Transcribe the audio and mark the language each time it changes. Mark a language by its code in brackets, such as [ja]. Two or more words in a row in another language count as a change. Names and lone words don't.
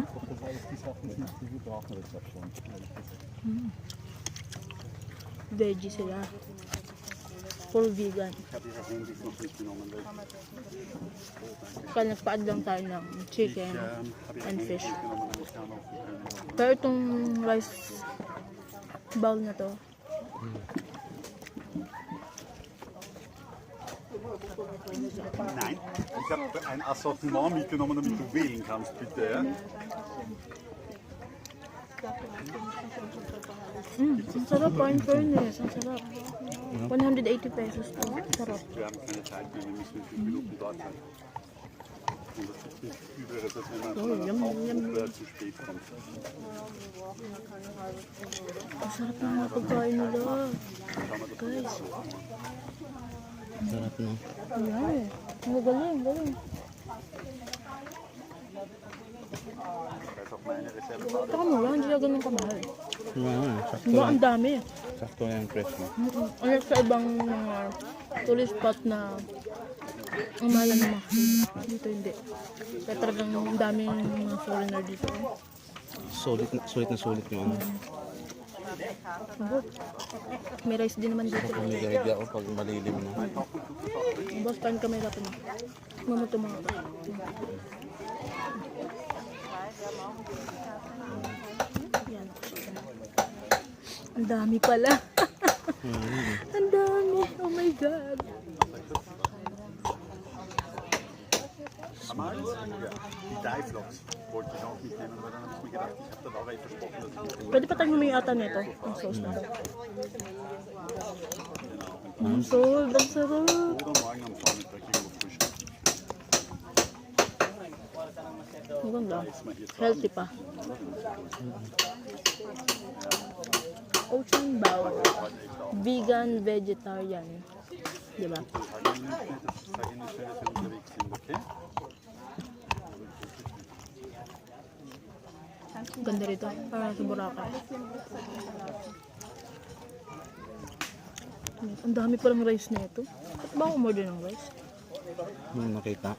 [tl] Veggie sila. [en] Full vegan. [tl] Kaya nagpa-add lang tayo ng [en] chicken and fish. [tl] Pero itong rice bowl na to, [de] Nein, ich habe ein Assortiment mitgenommen, damit du wählen kannst, bitte. Ja? [tl] Ang sarap pa, [en] in fairness. [tl] Ang sarap. 180 pesos to. Sarap. [de] Wir haben keine Zeit mehr, wir müssen in 5 Minuten dort sein. Und das ist nicht übel, dass wenn man von einer Hauptgruppe zu spät kommt. [tl] Ang sarap ng mga pagkain nila. Guys. sarap no. Ayan. Ang galing, galing. [de] Da ist auch meine Reserve. [tl] Taka mo lang, hindi siya ganun kamahal. Sakto Diba, lang. ang dami. Sakto yung presyo. Ano sa ibang mga [en] tourist spot [tl] na ang mahal ng mga food. Dito hindi. Kaya talagang ang daming mga foreigner dito. Sulit na sulit yung ano. May rice din naman dito. Pamigay ako pag malilim na. Boss, paano ka may rapin mo? Mamuto mga ka. Yan. Ang dami pala. Ang dami. [en] Oh my God. [de] Die Vlogs wollte ich auch mitnehmen, weil dann habe ich mir gedacht, ich habe dann auch versprochen, dass ich [tl] Pwede pa tayong humingi ata nito. Ang sauce na daw. Ang sauce. Ang sarap. [de] oder morgen am Vormittag irgendwo frühstücken. [tl] Mukhang lang. Healthy pa. Ocean Bowl. Vegan, vegetarian. Diba? [de] Sag Ihnen nicht, dass wir unterwegs sind, okay? [tl] Ganda rito. Parang sa Boracay. Ang dami palang rice na ito. Ba't ba ako umorder ng rice? Yung nakita.